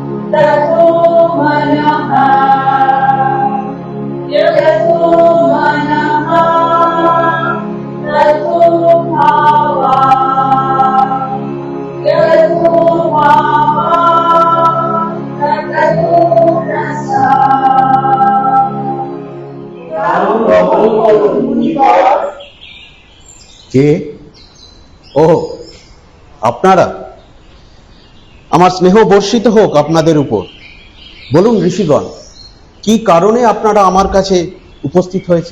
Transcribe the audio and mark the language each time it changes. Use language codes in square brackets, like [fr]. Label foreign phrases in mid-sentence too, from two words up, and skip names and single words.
[sa] ततो मनः यतो मनः ततो भावः यतो भावः ततो रसः। [bn] কে? ও আপনারা, আমার স্নেহ বর্ষিত হোক আপনাদের উপর। বলুন ঋষিগণ, কি কারণে আপনারা আমার কাছে উপস্থিত হয়েছে?